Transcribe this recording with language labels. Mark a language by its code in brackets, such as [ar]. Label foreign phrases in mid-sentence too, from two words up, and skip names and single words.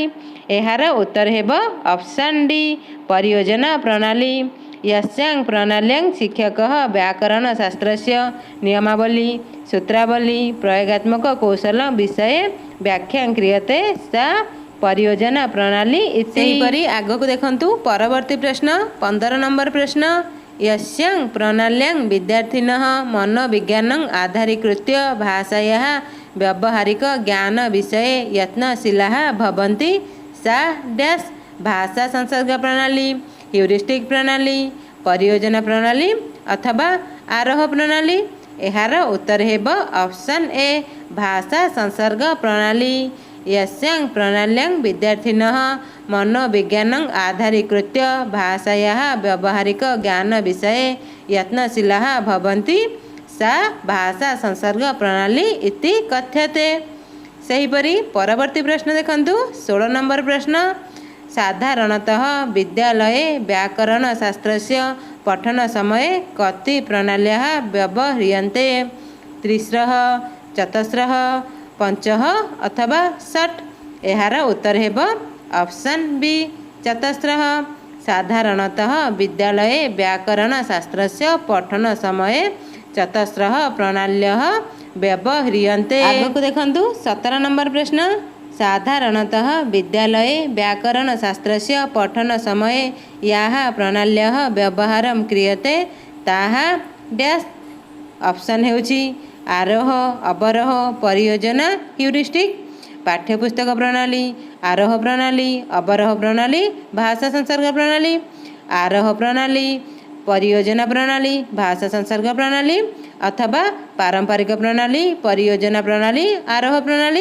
[or] ଏହାର ଉତ୍ତର ହେବ [en] option D [or] ପରିଯୋଜନା ପ୍ରଣାଳୀ। [sa] यस्यां प्रणाल्यां शिक्षकः व्याकरण शास्त्रस्य नियमावली, सूत्रावली, प्रयोगात्मक कौशल विषये व्याख्या क्रियते सा परियोजना प्रणाली इति। [or] ସେହିପରି ଆଗକୁ ଦେଖନ୍ତୁ ପରବର୍ତ୍ତୀ ପ୍ରଶ୍ନ 15 ନମ୍ବର ପ୍ରଶ୍ନ। [sa] यस्यां प्रणाल्यां विद्यार्थिनः मनोविज्ञानं आधारीकृत्य भाषायाः व्यावहारिक ज्ञान विषये यत्नशीलाः भवन्ति सा डैश भाषा संसर्ग प्रणाली, ह्यूरिस्टिक प्रणाली, परियोजना प्रणाली अथवा आरोह प्रणाली। [or] ଏହାର ଉତ୍ତର ହେବ [en] option A [or] ଭାଷା ସଂସର୍ଗ ପ୍ରଣାଳୀ। [sa] यस्यां प्रणाल्यां विद्यार्थिनः मनोविज्ञानं आधारीकृत्य भाषायाः व्यावहारिक ज्ञान विषये यत्नशीलाः भवन्ति सा भाषा संसर्ग प्रणाली इति कथ्यते। [or] ସେହିପରି ପରବର୍ତ୍ତୀ ପ୍ରଶ୍ନ ଦେଖନ୍ତୁ 16 ନମ୍ବର ପ୍ରଶ୍ନ। [sa] साधारणतः विद्यालये व्याकरण शास्त्रस्य पठन समये कति प्रणाल्याः व्यवह्रियन्ते? 3 चतस्रः 5 अथवा 60। [or] ଏହାର ଉତ୍ତର ହେବ [en] option B [or] चतस्रः। [sa] साधारणतः विद्यालये व्याकरण शास्त्रस्य पठन समये चतस्रः प्रणाल्यः व्यवह्रियन्ते। [or] ଆଗକୁ ଦେଖନ୍ତୁ 17 ନମ୍ବର ପ୍ରଶ୍ନ। [sa] साधारणतः विद्यालये व्याकरण शास्त्रस्य पठन समये याः प्रणाल्यः व्यवहारं क्रियते ताः डैश [or] ଅପସନ ହେଉଛି [sa] आरोह, अवरोह, परियोजना, ह्यूरिस्टिक। पाठ्यपुस्तक प्रणाली, आरोह प्रणाली, अवरोह प्रणाली, भाषा संसर्ग प्रणाली, आरोह प्रणाली, परियोजना प्रणाली, भाषा संसर्ग प्रणाली अथवा पारंपरिक प्रणाली, परियोजना प्रणाली, आरोह प्रणाली।